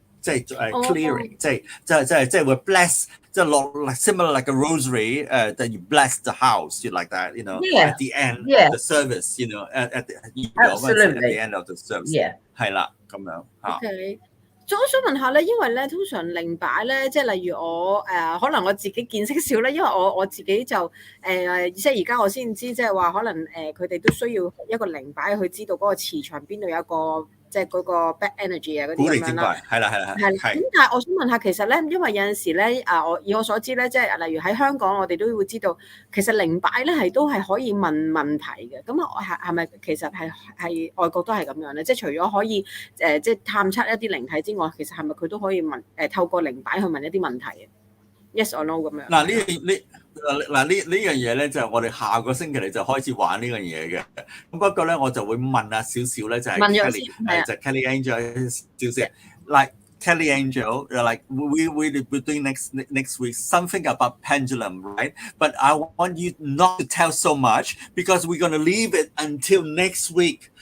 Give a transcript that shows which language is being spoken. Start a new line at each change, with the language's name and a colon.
Cantonese: 即係
English: clearing，
Cantonese: 即係會
English: bless，
Cantonese: 即係落
English: similar like a rosary， that you bless the house，you like that， you know，at the end of the service，you know，at the end of the service，
Cantonese: 係啦，咁樣嚇。 OK， 我想問下咧，因為咧通常靈擺咧，即係例如我可能我自己見識少咧，因為我自己就即係而家我先知，即係話可能佢哋都需要一個靈擺去知道嗰個磁場邊度有一個。即係嗰個 bad energy 啊嗰啲咁樣啦，係啦。咁但係我想問下，其實咧，因為有陣時咧，以我所知咧，即係例如喺香港，我哋都會知道，其實靈擺咧都係可以問問題嘅。咁係咪其實係外國都係咁樣咧？即係除咗可以即係探測一啲靈體之外，其實係咪佢都可以問透過靈擺去問一啲問題嘅 ？
English: Yes or no
Cantonese: 咁樣？呢樣嘢咧，就我哋下個星期嚟就開始玩呢樣嘢嘅。咁不過咧，我就會問下少少咧，就係就
English: Kelly Angel 少少 ，like Kelly Angel, like we're doing next week something about pendulum, right? But I want you not to tell so much because we're gonna leave it until next week.